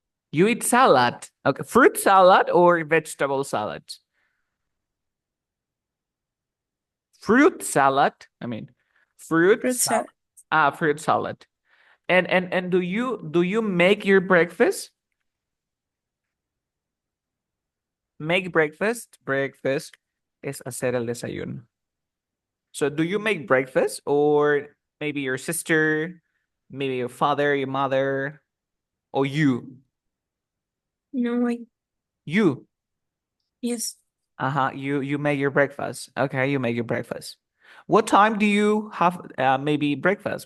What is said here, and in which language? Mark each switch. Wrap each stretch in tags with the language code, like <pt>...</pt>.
<en>You eat salad. Okay, fruit salad or vegetable salad? Fruit salad. I mean, fruit Fruit salad. salad. Fruit salad. And do you make your breakfast? Make breakfast.</en> <es>Breakfast es hacer el desayuno.</es> <en>So do you make breakfast or maybe your sister, maybe your father, your mother, or you? No, You. yes. Uh-huh. You make your breakfast. Okay, you make your breakfast. What time do you have maybe breakfast?</en>